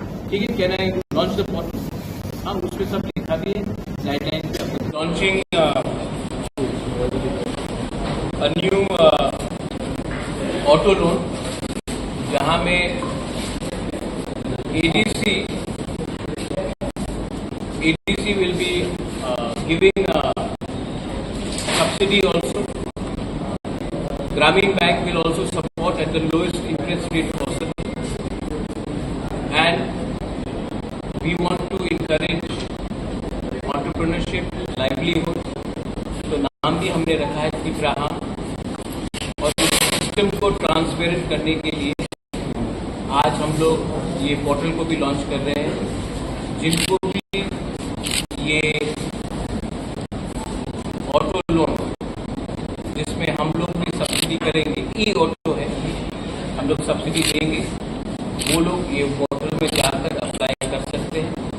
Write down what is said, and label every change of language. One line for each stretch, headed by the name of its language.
Hindi: ठीक है,
English: Can I launch the portal?
Hindi: हाँ, उसमें सब लिखा भी है,
English: guideline launching a new auto loan,
Hindi: जहाँ में
English: ADC will be giving subsidy also. Grameen Bank will also support at the lowest interest rate possible. And we want to encourage entrepreneurship, livelihood.
Hindi: तो नाम भी हमने रखा है तिफ्राहम, और इस सिस्टम को ट्रांसपेरेंट करने के लिए आज हम लोग ये पोर्टल को भी लॉन्च कर रहे हैं। जिनको भी ये ऑटो लोन, जिसमें हम लोग भी सब्सिडी करेंगे, ई ऑटो है, हम लोग सब्सिडी देंगे, वो लोग ये पोर्टल में जाकर अप्लाई कर सकते हैं।